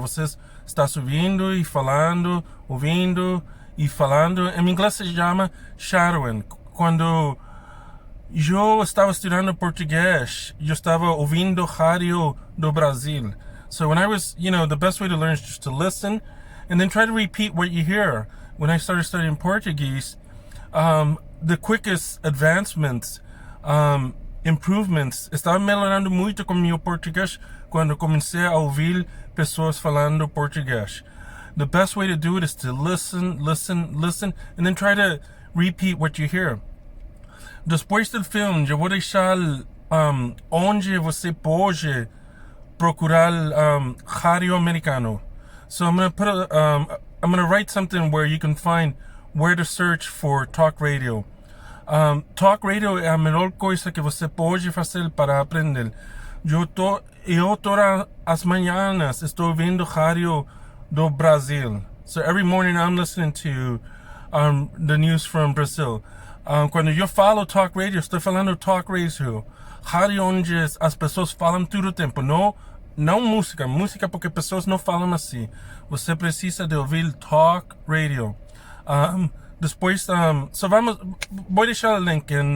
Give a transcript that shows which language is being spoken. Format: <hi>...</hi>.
<pt>Vocês estão ouvindo e falando, ouvindo e falando. Em inglês se chama shadowing. Quando eu estava estudando português, eu estava ouvindo rádio do Brasil.</pt> <en>So when I was, the best way to learn is just to listen and then try to repeat what you hear. When I started studying Portuguese, the quickest advancements, improvements,</en> <pt>estava melhorando muito com meu português quando comecei a ouvir pessoas falando português.</pt> <en>The best way to do it is to listen, and then try to repeat what you hear.</en> <pt>Depois do filme, eu vou deixar onde você pode procurar rádio americano.</pt> <en>So I'm gonna write something where you can find where to search for talk radio.</en> <pt>Talk radio é a melhor coisa que você pode fazer para aprender. Eu todas as manhãs estou ouvindo rádio do Brasil.</pt> <en>So every morning I'm listening to the news from Brazil.</en> <pt>Quando eu falo talk radio, estou falando talk radio. Rádio onde as pessoas falam todo o tempo. Não música porque pessoas não falam assim. Você precisa de ouvir talk radio. Depois, vou deixar o link.</pt>